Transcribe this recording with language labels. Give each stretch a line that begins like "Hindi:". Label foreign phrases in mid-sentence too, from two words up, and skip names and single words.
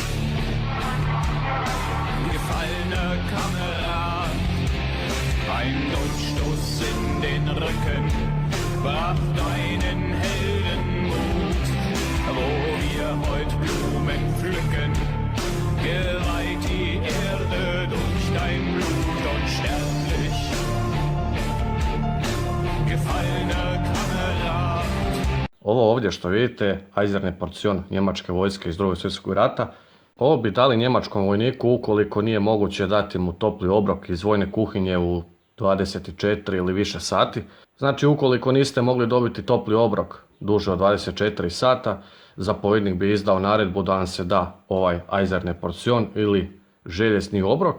German: Gefallener Kamerad, ein Durchstoß in den Rücken brach deinen Heldenmut, wo wir heut Blumen pflücken, geweiht die Erde durch dein Blut, unsterblich. Gefallener Kamerad.
Croatian: Ovo ovdje što vidite,
German: Eiserner Portion
Croatian: njemačke vojske iz Drugog svjetskog rata, ovo bi dali njemačkom vojniku ukoliko nije moguće dati mu topli obrok iz vojne kuhinje u 24 ili više sati. Znači ukoliko niste mogli dobiti topli obrok duže od 24 sata, zapovjednik bi izdao naredbu da vam se da ovaj
German: Eiserner Portion
Croatian: ili željezni obrok.